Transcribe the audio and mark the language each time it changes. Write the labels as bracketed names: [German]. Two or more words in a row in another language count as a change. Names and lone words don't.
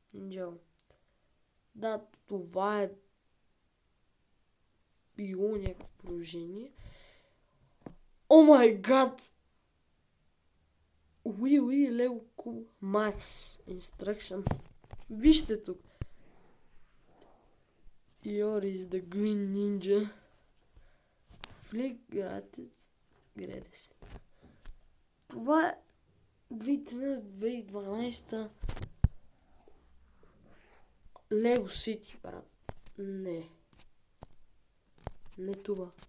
[Bulgarian] Да, това е било някакво приложение. [English] Oh my god! Lego Cool Max Instructions. [Bulgarian] Вижте тук. [English] Here is the Green Ninja. [Bulgarian] Флик граде се. Това е 2013-2012 Lego City, брат. Не това.